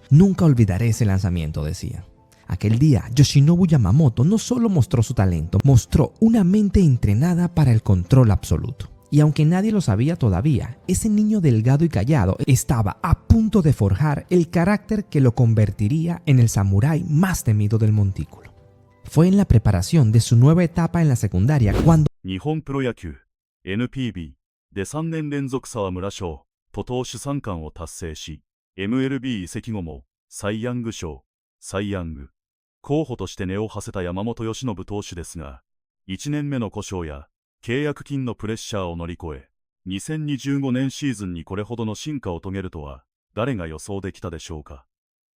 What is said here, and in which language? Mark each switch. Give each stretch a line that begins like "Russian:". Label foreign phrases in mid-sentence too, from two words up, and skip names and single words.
Spanish: Nunca olvidaré ese lanzamiento, decía. Aquel día, Yoshinobu Yamamoto no solo mostró su talento, mostró una mente entrenada para el control absoluto. Y aunque nadie lo sabía todavía, ese niño delgado y callado estaba a punto de forjar el carácter que lo convertiría en el samurái más temido del montículo. Fue en la preparación de su nueva etapa en la secundaria cuando
Japanese: 日本プロ野球 NPB で3年連続沢村賞と投手3冠を達成し、MLB 移籍後もサイ・ヤング賞、サイ・ヤング候補として根を馳せた山本由伸投手ですが、1年目の故障や契約金のプレッシャーを乗り越え、2025年シーズンにこれほどの進化を遂げるとは誰が予想できたでしょうか。